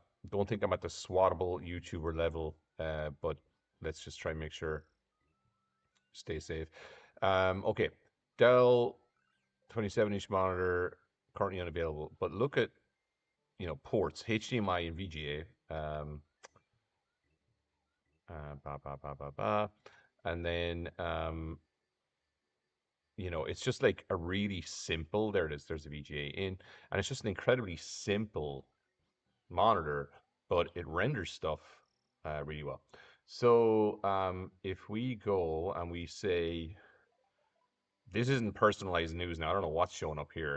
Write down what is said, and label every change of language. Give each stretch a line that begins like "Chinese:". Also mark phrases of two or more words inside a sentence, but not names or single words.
English: Don't think I'm at the swattable YouTuber level, but let's just try and make sure, stay safe. Okay, Dell 27-inch monitor currently unavailable. But look at ports, HDMI and VGA. Ba, ba, ba, ba, ba. And then, it's just like a really simple, there it is, there's a VGA in, and it's just an incredibly simple monitor, but it renders stuff really well. So if we go and we say, this isn't personalized news now, I don't know what's showing up here.